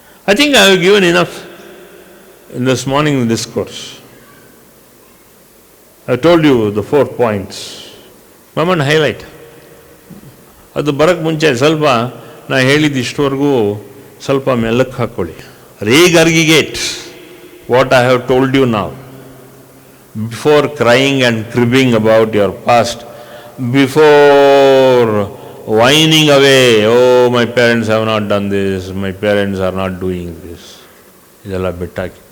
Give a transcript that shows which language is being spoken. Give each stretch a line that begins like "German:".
English: I think I have given enough in this morning's discourse. I have told you the 4 points. Moment highlight.
Kannada: ಅದು ಬರೋಕ್ಕೆ ಮುಂಚೆ ಸ್ವಲ್ಪ ನಾ ಹೇಳಿದ್ದು ಇಷ್ಟವರೆಗೂ ಸ್ವಲ್ಪ ಮೆಲ್ಲಕ್ಕೆ ಹಾಕ್ಕೊಳ್ಳಿ.
English: Regurgitate what I have told you now. Before crying and cribbing about your past, before whining away, oh, my parents have not done this, my parents are not doing this.
Kannada: ಇದೆಲ್ಲ ಬಿಟ್ಟಾಕಿ.